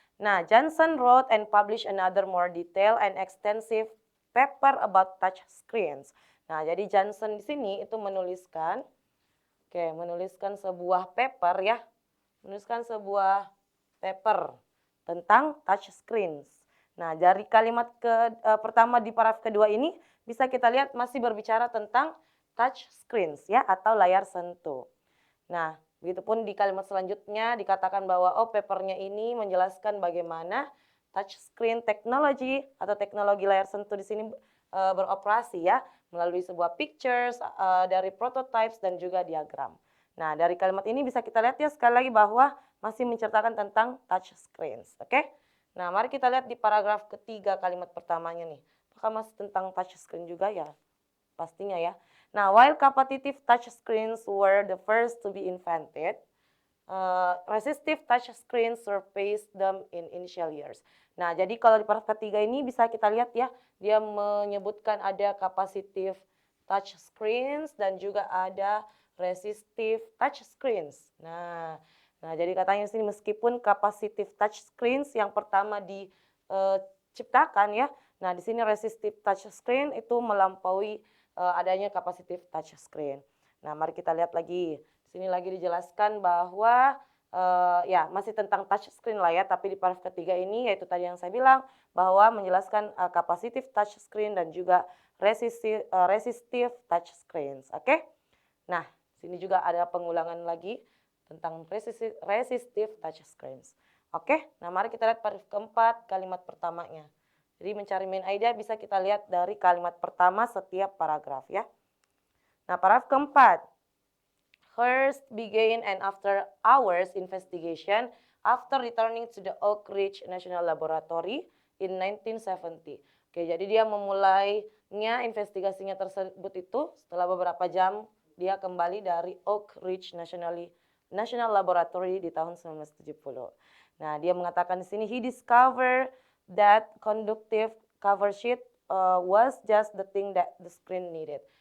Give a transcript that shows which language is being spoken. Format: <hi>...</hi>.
<en>Nah, Johnson wrote and published another more detailed and extensive paper about touch screens.</en> <id>Nah, jadi Johnson di sini itu menuliskan sebuah paper ya. Menuliskan sebuah paper tentang touch screens. Nah, dari kalimat pertama di paragraf kedua ini bisa kita lihat masih berbicara tentang touch screens ya atau layar sentuh. Nah, begitupun di kalimat selanjutnya dikatakan bahwa papernya ini menjelaskan bagaimana touch screen technology atau teknologi layar sentuh di sini beroperasi ya melalui sebuah pictures dari prototypes dan juga diagram. Nah, dari kalimat ini bisa kita lihat ya sekali lagi bahwa masih menceritakan tentang touch screens, oke? Nah, mari kita lihat di paragraf ketiga kalimat pertamanya nih. Apakah masih tentang touch screen juga ya? Pastinya ya.</id> <en>Nah, while competitive touch screens were the first to be invented, resistive touch screens surpassed them in initial years.</en> <id>Nah, jadi kalau di paragraf ketiga ini bisa kita lihat ya, dia menyebutkan ada capacitive touch screens dan juga ada resistive touch screens. Nah, jadi katanya sini meskipun capacitive touch screens yang pertama diciptakan ya, nah di sini resistive touch screen itu melampaui adanya capacitive touch screen. Nah, mari kita lihat lagi. Di sini lagi dijelaskan bahwa ya masih tentang touchscreen lah ya, tapi di paragraf ketiga ini yaitu tadi yang saya bilang bahwa menjelaskan capacitive touchscreen dan juga resistive touchscreens. Oke? Nah, sini juga ada pengulangan lagi tentang resistive touchscreens. Oke, nah mari kita lihat paragraf keempat kalimat pertamanya. Jadi mencari main idea bisa kita lihat dari kalimat pertama setiap paragraf ya. Nah, paragraf keempat.</id> <en>Hearst began an after hours investigation after returning to the Oak Ridge National Laboratory in 1970.</en> <id>Oke, jadi dia memulainya investigasinya tersebut itu setelah beberapa jam dia kembali dari Oak Ridge National Laboratory di tahun 1970. Nah, dia mengatakan di sini</id> <en>he discovered that conductive cover sheet was just the thing that the screen needed.</en>